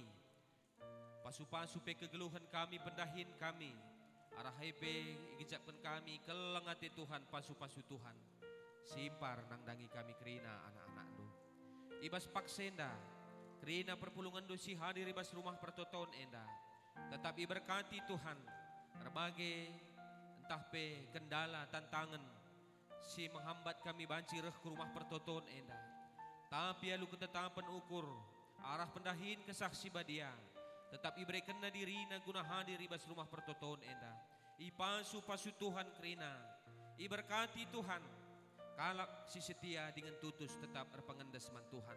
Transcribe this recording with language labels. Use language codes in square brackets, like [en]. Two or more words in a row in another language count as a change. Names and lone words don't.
[btx] Pasu-pasu pe kegeluhan kami, pendahin kami. Arah hepe igijapkan kami, kelengati Tuhan, pasu-pasu Tuhan. Simpar nangdangi kami kerina anak-anak do. Ibas paksenda, kerina perpulungan do si hadir ibas rumah pertoton enda. [id] Tetapi berkati Tuhan, berbagai entah [btx] pe kendala, tantangan, si menghambat kami banci reh ke rumah pertoton enda. Tapi alu ketetapan ukur, arah pendahin kesaksi badia. Tetap iberikan na dirina guna hadir ibas rumah pertoton enda. Ipasu-pasu Tuhan kerina, iberkati Tuhan, kalak si setia dengan tutus tetap berpengendas man Tuhan.